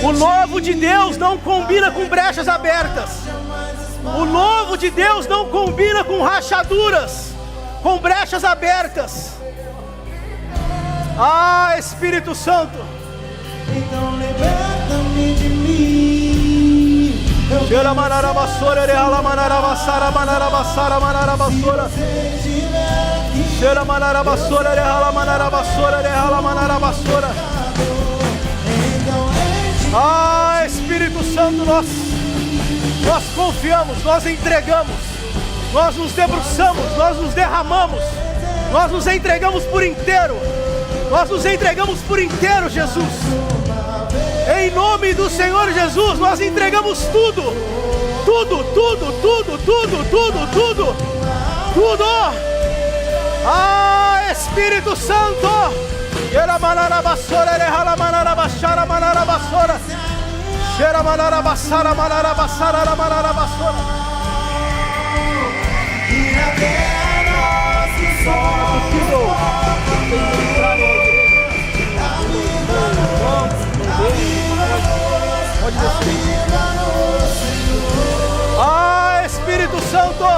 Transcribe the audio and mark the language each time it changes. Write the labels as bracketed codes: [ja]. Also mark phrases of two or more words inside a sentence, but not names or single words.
[pt] O novo de Deus não combina com brechas abertas. O novo de Deus não combina com rachaduras, com brechas abertas. Ah, Espírito Santo! Então liberta-me de mim. Cheira manarabassora, reala manarabassara, manarabassara, manarabassora. Cheira manarabassora, reala manarabassora, reala manarabassora. Ah, Espírito Santo, nós confiamos, nós entregamos, nós nos debruçamos, nós nos derramamos, nós nos entregamos por inteiro, nós nos entregamos por inteiro, Jesus. Em nome do Senhor Jesus, nós entregamos tudo, tudo, tudo, tudo, tudo, tudo, tudo, tudo. Ah, Espírito Santo! Era manarabassora, rehala manarabassara, manarabassora. Cheira manarabassara, manarabassara, manarabassora. E na terra nosso sol. Ah, Espírito Santo!